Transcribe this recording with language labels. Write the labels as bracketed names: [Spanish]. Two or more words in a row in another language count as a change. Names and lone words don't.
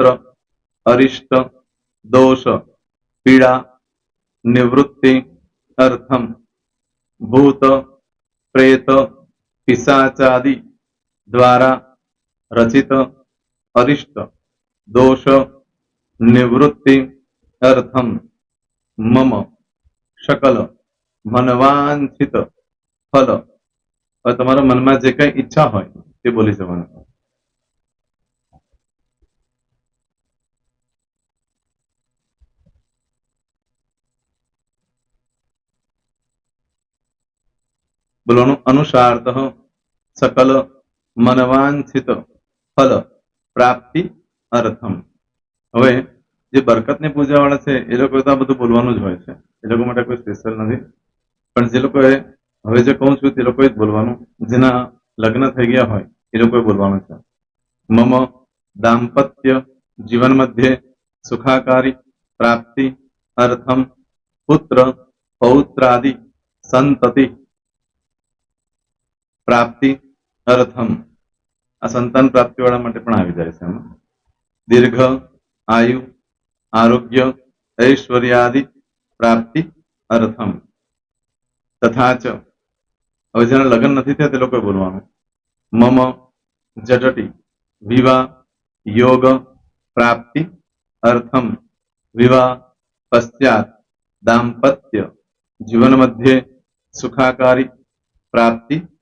[Sanskrit] अरिष्ट दोष पीड़ा निवृत्ति अर्थम भूत प्रेत पिशाचादि द्वारा रचित अरिष्ट दोष निवृत्ति अर्थम मम सकल मनवांछित फल. [Hindi] और तुम्हारा मन में [Gujarati] જે કઈ ઇચ્છા હો તે બોલી જવાના. [Sanskrit] बोलो अनुसारतः सकल मनवांछित फल प्राप्ति अर्थम. [Gujarati] હવે જે બરકતની પૂજા વાળા છે એ લોકો તો આ બધું બોલવાનું જ હોય છે. એ લોકો માટે કોઈ સ્પેશિયલ નથી. પણ જે લોકોએ હવે જે કહું છું તે લોકોએ જ બોલવાનું. જેના લગ્ન થઈ ગયા હોય એ લોકોએ બોલવાનું છે. [Sanskrit] મમ દાંપત્ય જીવન મધ્યે સુખાકારી પ્રાપ્તિ અર્થમ પુત્ર પૌત્રાદિ સંતતિ પ્રાપ્તિ અર્થમ. [Gujarati] આ સંતાન પ્રાપ્તિ વાળા માટે પણ આવી જાય છે. એમાં [Sanskrit] દીર્ઘ આયુ આરોગ્ય ऐश्वर्यादि प्राप्ति अर्थम तथा च. [Gujarati] હવે જેના લગ્ન નથી થયા તે લોકોએ બોલવાનું. [Sanskrit] મમ જટટી વિવાહ યોગ પ્રાપ્તિ અર્થમ વિવાહ પશ્ચાત દાંપત્ય જીવન મધ્યે સુખાકારી પ્રાપ્તિ અર્થમ.